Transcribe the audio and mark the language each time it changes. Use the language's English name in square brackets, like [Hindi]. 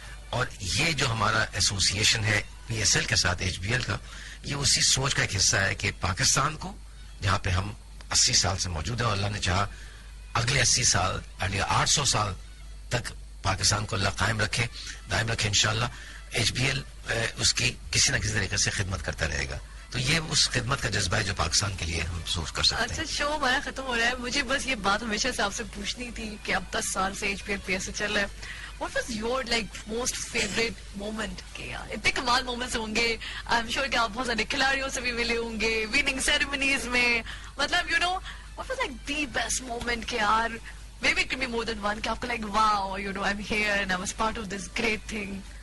[Urdu] اور یہ جو ہمارا ایسوسیشن ہے PSL کے ساتھ HBL کا, یہ اسی سوچ کا ایک حصہ ہے کہ پاکستان کو جہاں پہ ہم 80 سال سے موجود ہیں, اور اللہ نے چاہا اگلے 80 سال اگلے 800 سال تک پاکستان کو اللہ قائم رکھے, دائم رکھے انشاءاللہ, HBL اس کی کسی نہ کسی طریقے سے خدمت کرتا رہے گا. تو یہ اس خدمت کا جذبہ ہے جو پاکستان کے لیے ہم سوچ کر سکتے ہیں. اچھا شو ہمارا ختم ہو رہا ہے, مجھے بس یہ بات ہمیشہ سے آپ سے پوچھنی تھی کہ اب 10 سال سے HBL PSL چل رہا ہے. [English] What was your most favorite moment? [Urdu] اتنے کمال مومنٹس ہوں گے, [English] I am sure [Urdu] کہ آپ بہت سارے کھلاڑیوں سے بھی ملے ہوں گے وننگ سیریمنیز میں, مطلب [English] what was the best moment [Urdu] کہ یار, [English] maybe it could be more than one, [Urdu] کہ آپ کو [English] wow, I'm here and I was part of this great thing.